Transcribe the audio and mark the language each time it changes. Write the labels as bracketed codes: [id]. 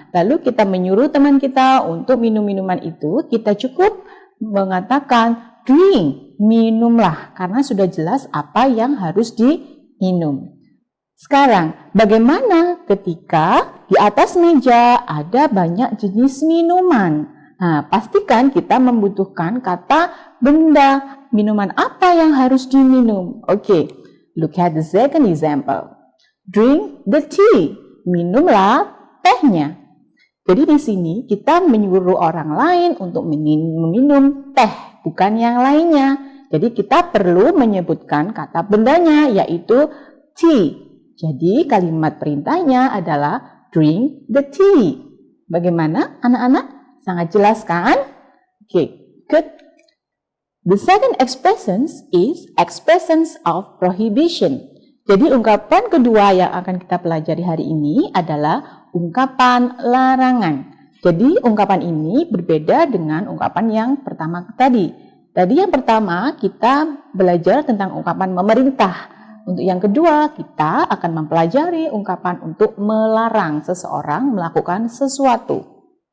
[id] Lalu kita menyuruh teman kita untuk minum minuman itu, kita cukup mengatakan drink, minumlah, karena sudah jelas apa yang harus diminum. Sekarang, bagaimana ketika di atas meja ada banyak jenis minuman? Nah, pastikan kita membutuhkan kata benda. Minuman apa yang harus diminum? [en] Oke, look at the second example. Drink the tea. [id] Minumlah tehnya. Jadi di sini kita menyuruh orang lain untuk meminum teh, bukan yang lainnya. Jadi kita perlu menyebutkan kata bendanya, yaitu tea. Jadi kalimat perintahnya adalah [en] drink the tea. [id] Bagaimana anak-anak? Sangat jelas kan? Oke, good. [en] The second expressions is expressions of prohibition. [id] Jadi ungkapan kedua yang akan kita pelajari hari ini adalah ungkapan larangan. Jadi ungkapan ini berbeda dengan ungkapan yang pertama tadi. Tadi yang pertama kita belajar tentang ungkapan memerintah. Untuk yang kedua, kita akan mempelajari ungkapan untuk melarang seseorang melakukan sesuatu.